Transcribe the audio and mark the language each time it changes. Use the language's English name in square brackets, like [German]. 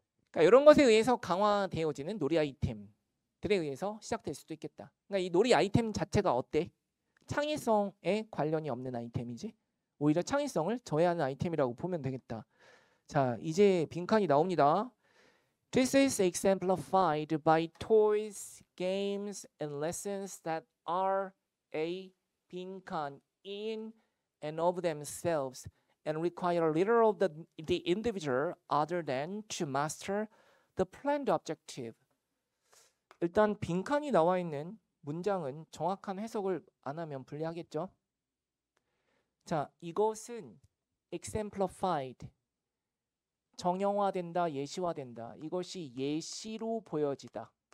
[Korean] 그러니까 이런 것에 의해서 강화되어지는 놀이 아이템들에 의해서 시작될 수도 있겠다. 그러니까 이 놀이 아이템 자체가 어때? 창의성에 관련이 없는 아이템이지. 오히려 창의성을 저해하는 아이템이라고 보면 되겠다. 자, 이제 빈칸이 나옵니다. [English] This is exemplified by toys, games, and lessons that are a 빈칸 in and of themselves and require little of the individual other than to master the planned objective. [Korean] 일단 빈칸이 나와 있는 문장은 정확한 해석을 안 하면 불리하겠죠. 자, 이것은 exemplified. 정형화된다, 예시화된다. 이것이 예시로 보여지다.